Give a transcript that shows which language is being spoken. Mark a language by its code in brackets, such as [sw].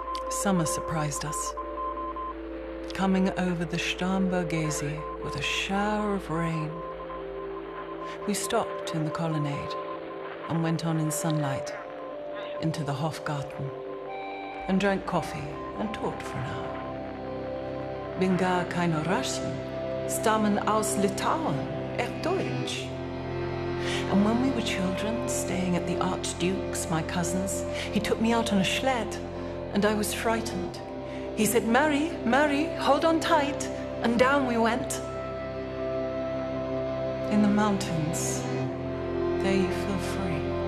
[en] Summer surprised us, coming over the Starnbergese with a shower of rain. We stopped in the colonnade and went on in sunlight into the Hofgarten and drank coffee and talked for an hour. [de] Bin gar keine Russen, stammen aus Litauen, Deutsch. [en] And when we were children, staying at the Archduke's, my cousin's, he took me out on a sled, and I was frightened. He said, Mary, Mary, hold on tight, and down we went. In the mountains, there you feel free.